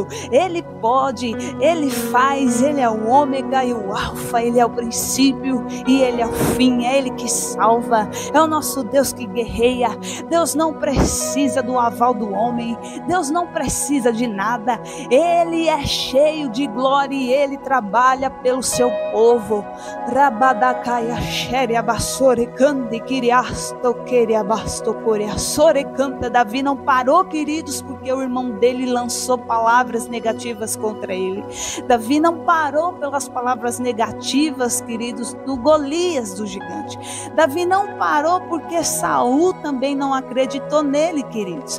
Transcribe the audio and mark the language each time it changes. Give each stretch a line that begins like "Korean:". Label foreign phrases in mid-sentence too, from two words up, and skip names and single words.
Portuguese: Ele pode, Ele faz, Ele é o ômega e o alfa, Ele é o princípio e Ele é o fim, é Ele que salva, é o nosso Deus que guerreia. Deus não precisa do aval do homem, Deus não precisa de nada, Ele é cheio de glória e Ele trabalha pelo seu povo. Rabadacaia xeria bassore cante kiriasto queria basto coreaçore canta. Davi não parou, queridos, porque o irmão dele lançou palavras negativas contra ele. Davi não parou pelas palavras negativas, queridos, do Golias, do gigante. Davi não parou porque Saul também não acreditou nele, queridos.